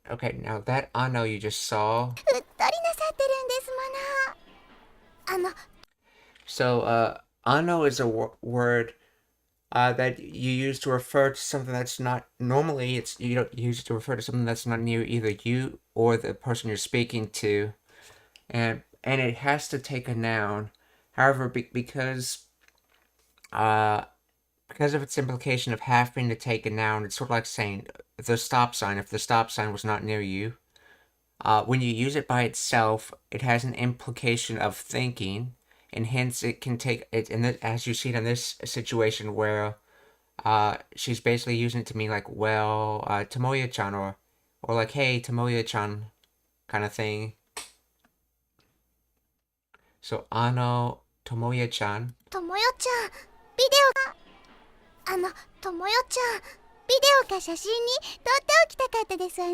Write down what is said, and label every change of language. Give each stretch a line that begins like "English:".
English: Okay, now that Ano you just saw.
Japanese: うっとりなさってるんですもの。
English: So, ano is a word that you use to refer to something that's not normally you don't use it to refer to something that's not near either you or the person you're speaking to, and it has to take a noun. However, because of its implication of having to take a noun, it's sort of like saying the stop sign. If the stop sign was not near you, when you use it by itself, it has an implication of thinking. And hence it can take it, and as you see it in this situation where she's basically using it to mean like, well, Tomoya-chan, or like, hey, Tomoya-chan, kind of thing. So, Tomoya-chan.
Japanese: ともよちゃん、ビデオともよちゃん、ビデオか写真に撮っておきたかったですわね。